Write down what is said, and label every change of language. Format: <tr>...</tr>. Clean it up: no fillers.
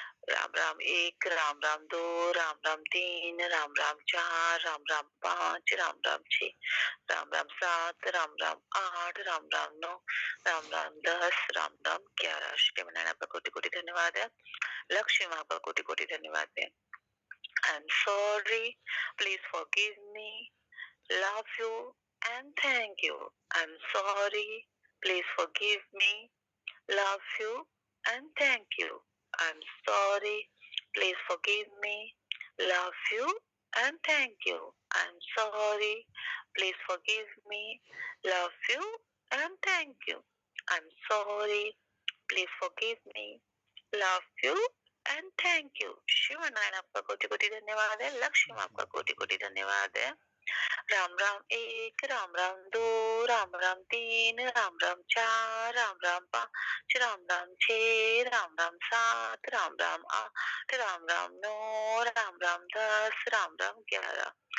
<hi>राम राम एक, राम राम दो, राम राम तीन, राम राम चार, राम राम पांच, राम राम छह, राम राम सात, राम राम आठ, राम राम नौ, राम राम 10, राम राम 11। शिवनारायण, आपका कोटि कोटि धन्यवाद है। लक्ष्मी माँ, आपका कोटि कोटि धन्यवाद है।</hi> <en>I'm sorry, please forgive me, love you and thank you. I'm sorry, please forgive me, love you and thank you. I'm sorry, please forgive me, love you and thank you. I'm sorry, please forgive me, love you and thank you. I'm sorry, please forgive me, love you and thank you.</en> <hi>Shiv Narayan, आपका कोटि कोटि धन्यवाद है। लक्ष्मी माँ, आपका कोटि कोटि धन्यवाद है। राम राम एक, राम राम दो, राम राम तीन, राम राम चार, राम राम पांच, राम राम छह, राम राम सात, राम राम आठ, राम राम नौ, राम राम 10, राम राम 11।</hi>